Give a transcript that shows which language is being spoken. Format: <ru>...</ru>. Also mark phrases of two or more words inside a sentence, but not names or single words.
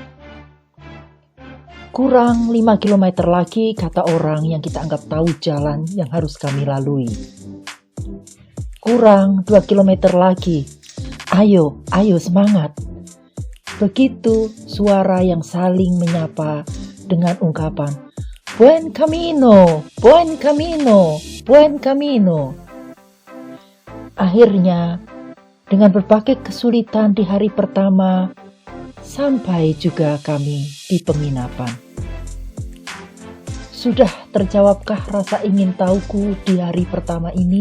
<id>Kurang 5 km lagi, kata orang yang kita anggap tahu jalan yang harus kami lalui. Kurang 2 km lagi. Ayo, ayo semangat. Begitu suara yang saling menyapa dengan ungkapan,</id> <es>Buen camino, buen camino, buen camino.</es> <id>akhirnya, dengan berbagai kesulitan di hari pertama, sampai juga kami di penginapan. Sudah terjawabkah rasa ingin tahuku di hari pertama ini?</id>